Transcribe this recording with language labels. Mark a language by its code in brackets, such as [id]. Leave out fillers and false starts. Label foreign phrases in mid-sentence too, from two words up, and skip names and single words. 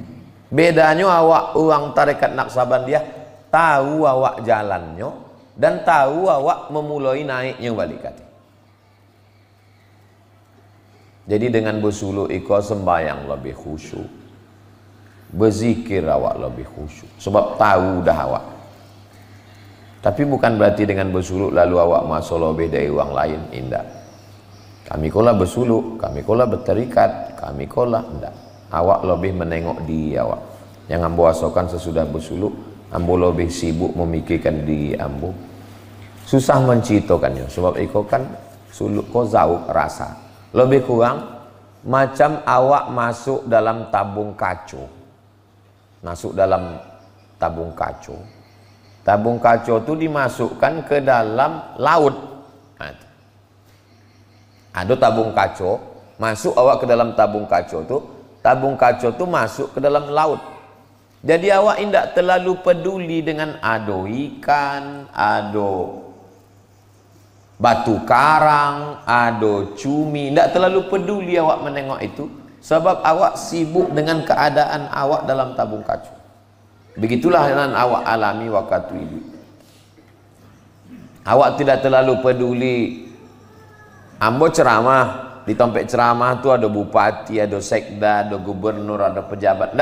[id] Bedanya awak orang tarekat Naqsabandiyah tahu awak jalannya dan tahu awak memulai naiknya balik kaki. Jadi dengan bersuluk iko sembayang lebih khusyuk, berzikir awak lebih khusyuk, sebab tahu dah awak. Tapi bukan berarti dengan bersuluk lalu awak masuk lebih dari orang lain, indah. Kami kola bersuluk, kami kola berterikat, kami kola enggak. Awak lebih menengok diri awak. Yang ambo asokan sesudah bersuluk, ambo lebih sibuk memikirkan diri ambo. Susah menceritakannya, sebab itu kan suluk ko zauk rasa. Lebih kurang macam awak masuk dalam tabung kaco. Masuk dalam tabung kaco. Tabung kaco itu dimasukkan ke dalam laut. Ada tabung kaco, masuk awak ke dalam tabung kaco tu, tabung kaco tu masuk ke dalam laut. Jadi awak tidak terlalu peduli dengan [min] ado ikan, ado batu karang, ado cumi, [id] tidak terlalu peduli awak menengok itu, sebab awak sibuk dengan keadaan awak dalam tabung kaco. Begitulah yang awak alami waktu itu. Awak tidak terlalu peduli. Ambo ceramah, di tempat ceramah tu ada bupati, ada sekda, ada gubernur, ada pejabat.